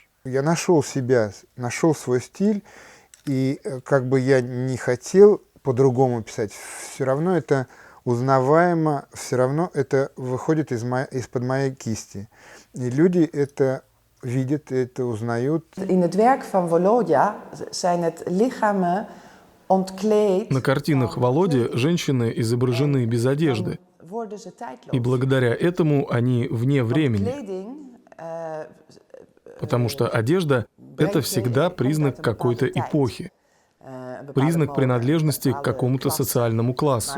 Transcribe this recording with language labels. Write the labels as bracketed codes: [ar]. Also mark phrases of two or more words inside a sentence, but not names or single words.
[ru] Я нашел себя, нашел свой стиль, и как бы я не хотел по-другому писать, все равно это узнаваемо, все равно это выходит из-под моей кисти. И люди это видят, это узнают. [nl] In het werk van Volodya zijn het lichamen ontkleed. [ru] На картинах Володи женщины изображены без одежды. И благодаря этому они вне времени. Потому что одежда — это всегда признак какой-то эпохи, признак принадлежности к какому-то социальному классу.